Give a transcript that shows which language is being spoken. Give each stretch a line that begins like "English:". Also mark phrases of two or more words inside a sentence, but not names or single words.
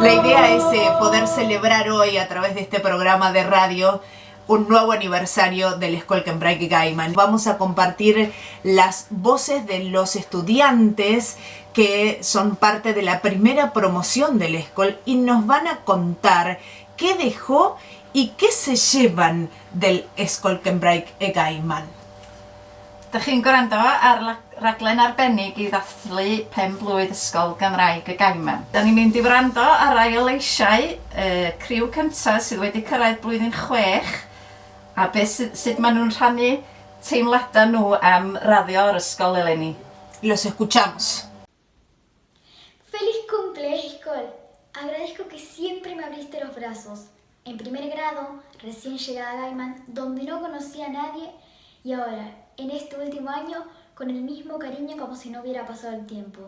Spanish: La idea es poder celebrar hoy a través de este programa de radio un nuevo aniversario del Skolkenbreik Gaiman. Vamos a compartir las voces de los estudiantes que son parte de la primera promoción del Skol y nos van a contar qué dejó y qué se llevan del Skolkenbreik Gaiman.
Welsh: Dych chi'n gwrando ar raglen arbennig i ddathlu pen-blwydd Ysgol Gymraeg y Gaiman. Da ni'n mynd i wrando ar rai o leisiau criw cyntaf sydd wedi cyrraedd blwyddyn 6 a sut maen nhw'n rhannu teimladau nhw am raddio o'r ysgol eleni.
Spanish: Los escuchamos. ¡Feliz cumple, Skol! Agradezco que siempre me abriste los brazos. En primer grado, recién llegada a Gaiman, donde no conocía a nadie, y ahora, en este último año, con el mismo cariño como si no hubiera pasado el tiempo.